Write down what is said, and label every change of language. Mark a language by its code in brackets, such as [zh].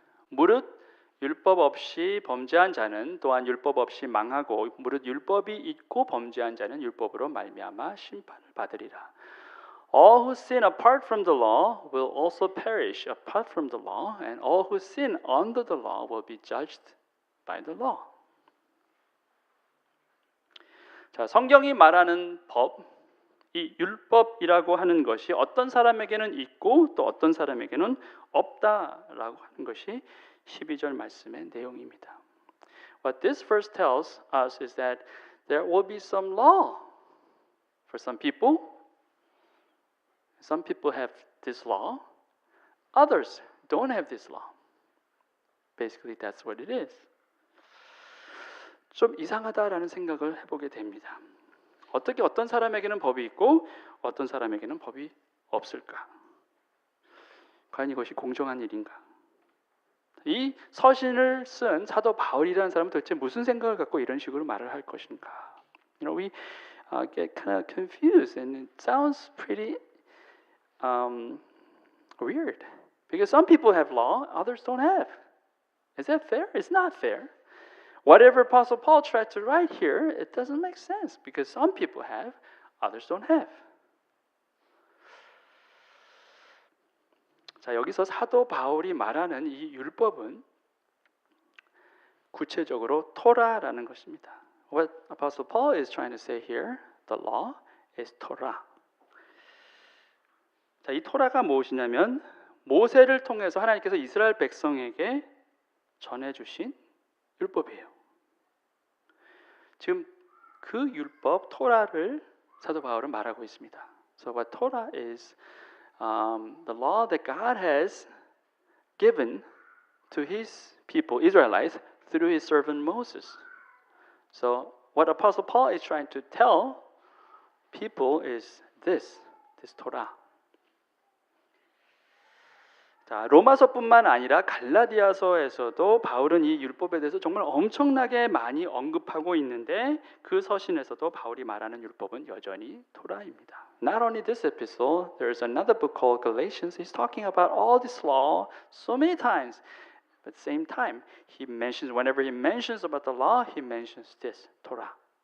[ko] 무릇 율법 없이 범죄한 자는 또한 율법 없이 망하고 무릇 율법이 있고 범죄한 자는 율법으로 말미암아 심판을 받으리라. [en] All who sin apart from the law will also perish apart from the law, and all who sin under the law will be judged by the law. [ko] 자, 성경이 말하는 법, 이 율법이라고 하는 것이 어떤 사람에게는 있고 또 어떤 사람에게는 없다라고 하는 것이 12절 말씀의 내용입니다. [en] What this verse tells us is that there will be some law for some people. Some people have this law. Others don't have this law. Basically, that's what it is. [ko] 좀 이상하다라는 생각을 해보게 됩니다. 어떻게 어떤 사람에게는 법이 있고 어떤 사람에게는 법이 없을까? 과연 이것이 공정한 일인가? 이 서신을 쓴 사도 바울이라는 사람은 도대체 무슨 생각을 갖고 이런 식으로 말을 할 것인가? [en] We get kind of confused, and it sounds pretty weird. Because some people have law, others don't have. Is that fair? It's not fair. Whatever Apostle Paul tried to write here, it doesn't make sense because some people have, others don't have. [ko] 자, 여기서 사도 바울이 말하는 이 율법은 구체적으로 토라라는 것입니다. [en] What Apostle Paul is trying to say here, the law is Torah. [ko] 자, 이 토라가 무엇이냐면 모세를 통해서 하나님께서 이스라엘 백성에게 전해주신 율법이에요. 지금 그 율법 토라를 사도 바울은 말하고 있습니다. [en] So what Torah is the law that God has given to His people, Israelites, through His servant Moses. So what Apostle Paul is trying to tell people is this Torah. [ko] 자, 로마서뿐만 아니라 갈라디아서에서도 바울은 이 율법에 대해서 정말 엄청나게 많이 언급하고 있는데 그 서신에서도 바울이 말하는 율법은 여전히 토라입니다. [en] Not only this epistle, there's another book called Galatians. He's talking about all this law so many times. But at the same time, whenever he mentions about the law, he mentions this, Torah.